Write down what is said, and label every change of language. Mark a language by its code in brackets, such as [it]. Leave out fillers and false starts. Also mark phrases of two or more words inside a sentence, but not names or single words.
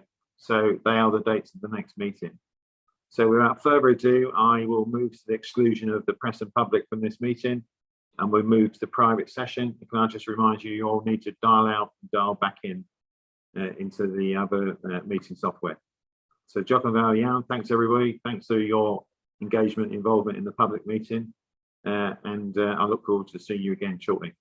[en] So they are the dates of the next meeting. So without further ado, I will move to the exclusion of the press and public from this meeting, and we'll move to the private session. Can I just remind you, you all need to dial out and dial back in into the other meeting software. [cy] So diolch yn fawr iawn. [en] Thanks everybody. Thanks for your engagement, involvement in the public meeting, and I look forward to seeing you again shortly.